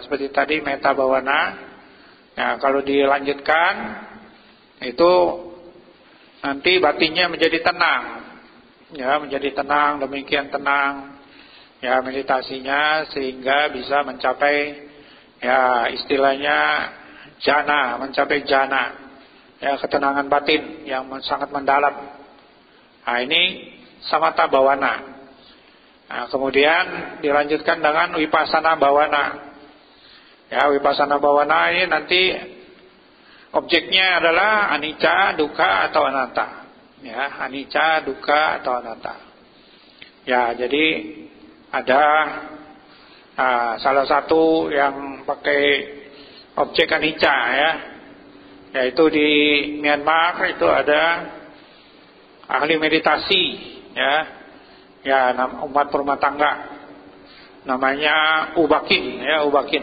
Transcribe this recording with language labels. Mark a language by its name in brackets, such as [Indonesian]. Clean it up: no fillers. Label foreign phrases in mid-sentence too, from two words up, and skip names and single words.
[Indonesian] Seperti tadi [Pali] Metta Bawana. [Indonesian] Ya, kalau dilanjutkan itu nanti batinnya menjadi tenang, ya, menjadi tenang, demikian tenang, ya, meditasinya, sehingga bisa mencapai, ya, istilahnya jana, mencapai jana, ya, ketenangan batin yang sangat mendalam. Nah, ini [Pali] Samatha Bawana. [Indonesian] Nah, kemudian dilanjutkan dengan [Pali] Vipassana Bawana. [Indonesian] Ya, [Pali] Vipassana Bawana [Indonesian] ini nanti objeknya adalah [Pali] anicca, dukkha, [Indonesian] atau anatta. [Pali] Ya, anicca, dukkha, [Indonesian] atau anatta. Ya, jadi ada salah satu yang pakai objek anicca, ya, yaitu di Myanmar itu ada ahli meditasi, ya, ya, umat berumah tangga, namanya Ubakin, ya, Ubakin.